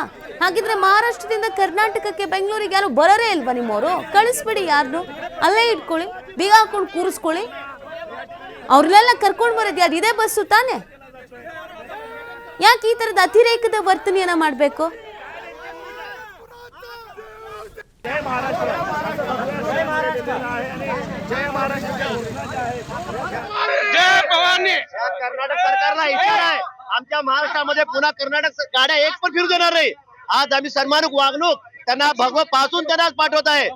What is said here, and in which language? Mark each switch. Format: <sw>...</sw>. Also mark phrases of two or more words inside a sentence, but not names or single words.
<kn>ಹಾಗಿದ್ರೆ ಮಹಾರಾಷ್ಟ್ರದಿಂದ ಕರ್ನಾಟಕಕ್ಕೆ ಬೆಂಗಳೂರಿಗೆ ಯಾರು ಬರೋರೇ ಇಲ್ವಾ ನಿಮ್ಮವರು? ಕಳಿಸ್ಬಿಡಿ, ಯಾರನ್ನು ಅಲ್ಲೇ ಇಟ್ಕೊಳ್ಳಿ, ಬೀಗ ಹಾಕೊಂಡು ಕೂರಿಸ್ಕೊಳ್ಳಿ. ಅವ್ರನ್ನೆಲ್ಲ ಕರ್ಕೊಂಡು ಬರೋದು ಯಾರು? ಇದೇ ಬಸ್ಸು ತಾನೆ? ಯಾಕೆ ಈ ತರದ ಅತಿರೇಕದ ವರ್ತನೆಯನ್ನ ಮಾಡಬೇಕು?</kn> <mr>कर्नाटक सरकारला इशारा आहे. आमच्या महाराष्ट्रामध्ये पुन्हा कर्नाटक गाड्या एक पण फिरू देणार नाही. आज आम्ही सन्मानित वागणूक त्यांना भगवत पासून त्यांनाच पाठवत आहे.</mr>